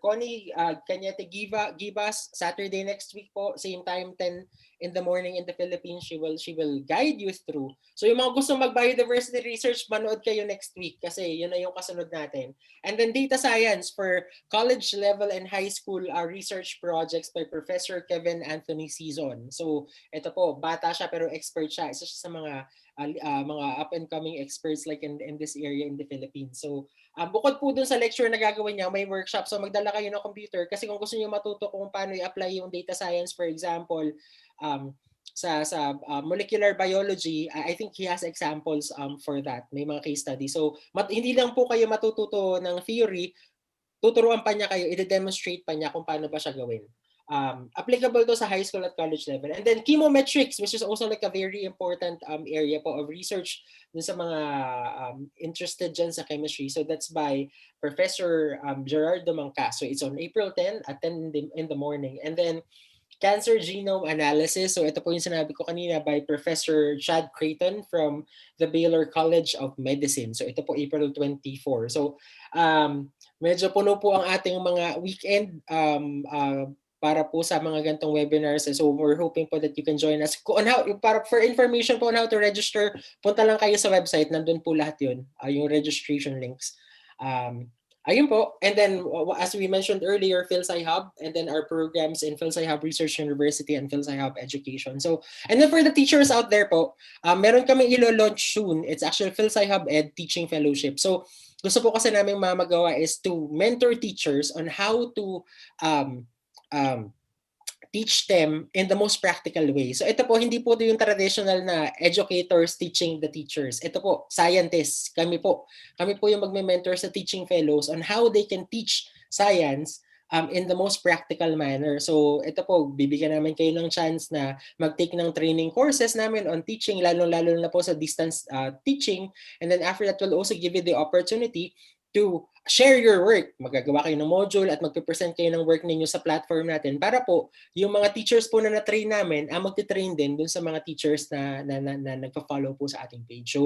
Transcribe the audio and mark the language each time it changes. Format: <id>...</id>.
<en>Connie Cañete Gibas, Saturday next week po, same time, 10 in the morning in the Philippines. She will guide you through.</en> <tl>So yung mga gusto mag-biodiversity research, manood kayo next week kasi yun na yung kasunod natin.</tl> <en>And then data science for college level and high school research projects by Professor Kevin Anthony Season.</en> <tl>So ito po, bata siya pero expert siya. Isa siya sa mga</tl> <en>up and coming experts like in this area in the Philippines.</en> <tl>So bukod po dun sa lecture na gagawin niya, may workshop. So magdala kayo ng computer kasi kung gusto niyo matuto kung paano i-apply yung data science, for example, sa molecular biology,</tl> <en>I think he has examples for that.</en> <tl>May mga case study. So hindi lang po kayo matututo ng theory, tuturuan pa niya kayo, i-demonstrate pa niya kung paano ba siya gawin.</tl> <en>Applicable to sa high school at college level. And then chemometrics, which is also like a very important area po of research</en> <tl>dun sa mga interested dyan sa chemistry.</tl> <en>So that's by Professor Gerardo Mangca. So it's on April 10 at 10 in the morning. And then</en> <tl>cancer genome analysis. So ito po yung sinabi ko kanina by Professor Chad Creighton from the Baylor College of Medicine. So ito po April 24. So medyo puno po ang ating mga weekend para po sa mga gantong webinars.</tl> <en>So we're hoping po that you can join us. On how, para for information po on how to register, punta lang kayo sa website.</en> <tl>Nandun po lahat yun, yung registration links. Ayun po.</tl> <en>And then, as we mentioned earlier, PhilSci Hub, and then our programs in PhilSci Hub Research University and PhilSci Hub Education. So, and then for the teachers out there po,</en> <tl>meron kami ilo-launch</tl> <en>soon. It's actually PhilSci Hub Ed Teaching Fellowship.</en> <tl>So, gusto po kasi namin mamagawa is</tl> <en>to mentor teachers on how to teach them in the most practical way.</en> <tl>So ito po, hindi po yung traditional na educators teaching the teachers. Ito po, scientists. Kami po yung magme-mentor sa teaching fellows</tl> <en>on how they can teach science in the most practical manner.</en> <tl>So ito po, bibigyan namin kayo ng chance na mag-take ng training courses namin on teaching, lalo na po sa distance teaching.</tl> <en>And then after that, we'll also give you the opportunity to share your work.</en> <tl>Magagawa kayo ng module at magpe-present kayo ng work ninyo sa platform natin para po yung mga teachers po na na-train namin magti-train din dun sa mga teachers na nagpa-follow po sa ating page.</tl>